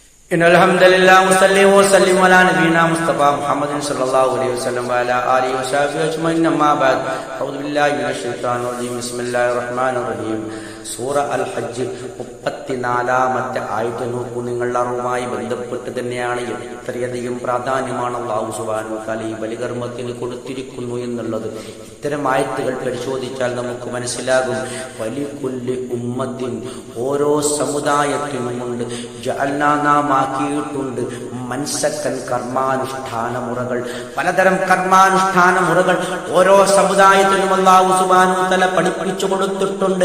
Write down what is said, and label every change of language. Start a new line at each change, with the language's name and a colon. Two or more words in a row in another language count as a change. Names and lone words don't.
Arabic: إن الحمد لله وصلي وسلم على نبينا مصطفى محمد صلى الله عليه وسلم وعلى آله وصحبه أجمعين أما بعد أعوذ بالله من الشيطان الرجيم بسم الله الرحمن الرحيم
Malayalam: സൂറ അൽ ഹജ്ജ് 34-ാമത്തെ ആയത്ത് നോക്കൂ. നിങ്ങളുടെ അറിവുമായി ബന്ധപ്പെട്ട് തന്നെയാണ് എത്രയധികം പ്രാധാന്യമാണ് അല്ലാഹു
Arabic: سبحانه وتعالى
Malayalam: ഈ ബലികർമ്മത്തിന് കൊടുത്തിരിക്കുന്നു എന്നുള്ളത്. ഇത്തരം ആയത്തുകൾ പരിശോധിച്ചാൽ നമുക്ക് മനസ്സിലാകും.
Arabic: ولكل أمة,
Malayalam: ഓരോ സമുദായത്തിനുമുണ്ട്, ജഅൽനാ, നാം ആക്കിയിട്ടുണ്ട്, മൻസക്കൻ, കർമാനുഷ്ഠാന മുറകൾ, പലതരം കർമാനുഷ്ഠാന മുറകൾ ഓരോ സമുദായത്തിനും അല്ലാഹു
Arabic: سبحانه وتعالى
Malayalam: പഠിപ്പിച്ചു കൊടുത്തിട്ടുണ്ട്.